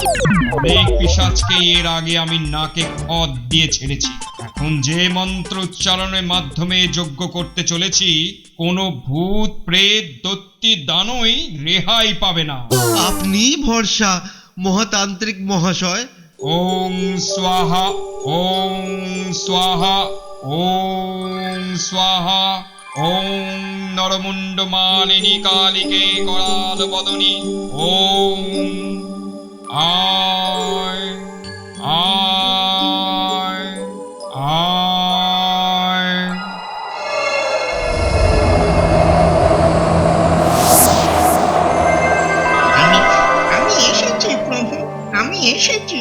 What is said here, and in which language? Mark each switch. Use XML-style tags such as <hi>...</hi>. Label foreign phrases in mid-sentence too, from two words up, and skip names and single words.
<bn>অনেক পিশাচকে এর আগে আমি নাকে খদ দিয়ে ছেড়েছি। এখন যে মন্ত্র উচ্চারণের মাধ্যমে যজ্ঞ করতে চলেছি, কোনো ভূত প্রেত দৈত্যী দানই রেহাই পাবে না। আপনি ভরসা মহাতান্ত্রিক মহাশয়।</bn> <sa>ওম স্বাহা ওম স্বাহা ওম স্বাহা ওম নরমুণ্ড মালিনী কালিকে করাল বদনী ওম</sa> <bn>আয় আয় আয়। আমি এসেছি প্রভু, আমি এসেছি।</bn>